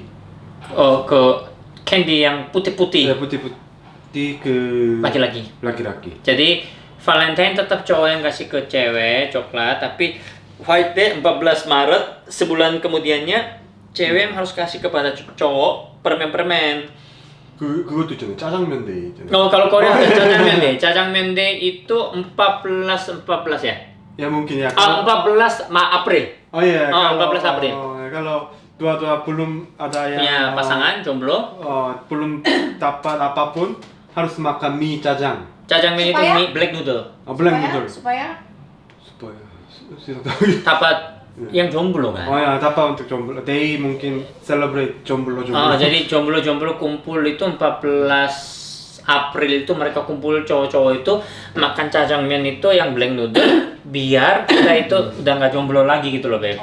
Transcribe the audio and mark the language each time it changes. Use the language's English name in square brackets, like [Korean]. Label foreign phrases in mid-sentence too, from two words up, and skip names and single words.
[Indonesian] Ke candy yang putih-putih. Ya putih-putih ke laki-laki. Jadi Valentine tetap cowok yang kasih ke cewek coklat, tapi White Day 14 Maret sebulan kemudiannya cewek yang harus kasih kepada cowok permen-permen. [Korean] 그것도 있잖아요. 짜장면 데이 있잖아요. [Indonesian] kalau Korea ada 짜장면 day itu 14 ya? Ya mungkin ya. 14 April. Oh iya. 14 April. Kalau dua-dua belum ada yang Punya pasangan jomblo. belum dapat apapun harus makan mie 짜장. 짜장면 itu Supaya? mie [English] black noodle. Black noodle. [Indonesian] Supaya supaya Dapat yang jomblo kan. Oh ya, apa untuk jomblo? Day mungkin celebrate jomblo. Jadi jomblo kumpul itu 14 April itu mereka kumpul cowok-cowok itu makan jajangmyeon itu yang [English] blank noodle [Indonesian] biar kita itu udah nggak jomblo lagi gitu loh, Beb.